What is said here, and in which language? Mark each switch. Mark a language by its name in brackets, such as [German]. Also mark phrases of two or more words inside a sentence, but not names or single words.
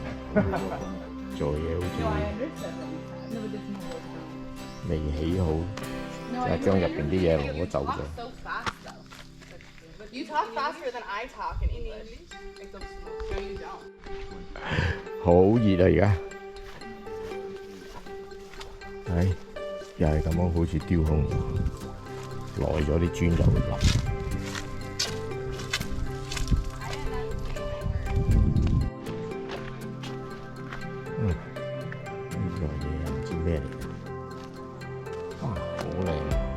[Cantonese] 做嘢好 [English] No, I [Cantonese] 似 [English] understand what you said. No, but there's more to go. [Cantonese] 未起好， [English] No, [Cantonese] 就 [English] I [Cantonese] 係將入 [English] know. [Cantonese] 邊啲嘢攞走咗。 [English] so fast though. You talk faster than I talk in English. Except no, you don't. [Cantonese] 好熱啊！而家，唉，又係咁樣，好似雕空咗，耐咗啲磚就會冧。呢個嘢唔知咩嚟嘅，哇，好靚啊！